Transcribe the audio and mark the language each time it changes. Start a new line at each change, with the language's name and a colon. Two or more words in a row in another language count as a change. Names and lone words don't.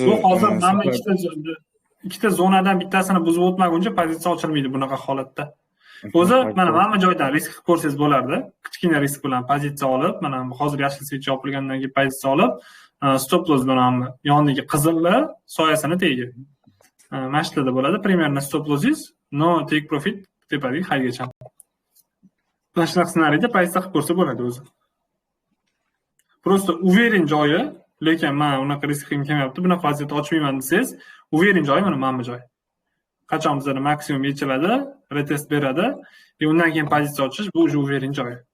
Uzbek: hozir mana ikkita zonadan bittasini buzib o'tmaguncha pozitsiya ochilmaydi bunaqa holatda. O'zi mana bu joydan risk ko'rsangiz bo'lardi. Kichkina risk bilan pozitsiya olib, mana hozir yashil switch yopilgandan keyin pozitsiya olib,
English: stop loss
Uzbek: bilan yonidagi qizilli soyasini tegiga. Mashtada bo'ladi. Примерно
English: stop lossingiz,
Uzbek: no
English: take profit
Uzbek: tepadagi haygacha. Shunaqa ssenariyda pozitsiya qilib ko'rsa bo'ladi o'zi.
Russian: Просто уверен
Uzbek: joyi, lekin men unaqa risk qilib kelmayapti, bunaqa vaziyatda ochmayman desangiz, уверен joyi mana bu joy. Qachon bizda maksimum yechiladi, retest beradi, undan keyin pozitsiya ochish bu
Russian: уже уверен
Uzbek: joyi.